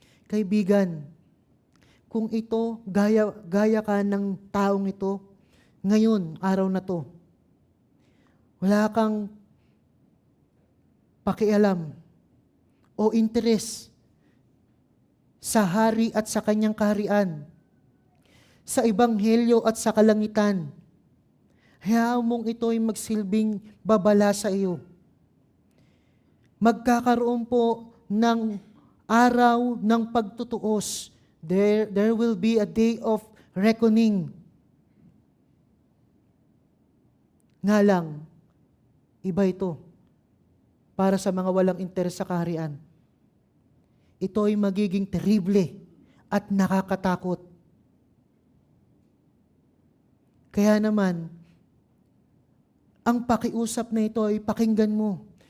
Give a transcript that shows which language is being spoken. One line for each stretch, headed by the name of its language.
Filipino: Kaibigan, kung ito, gaya ka ng taong ito, ngayon, araw na to, wala kang pakialam o interes sa hari at sa kanyang kaharian, sa ebanghelyo at sa kalangitan, hayaan mong ito ay magsilbing babala sa iyo. Magkakaroon po ng araw ng pagtutuos.
English: There will be a day of reckoning.
Filipino: Nga lang, iba ito para sa mga walang interes sa kaharian. Ito ay magiging terrible at nakakatakot. Kaya naman, ang pakiusap na ito ay pakinggan mo.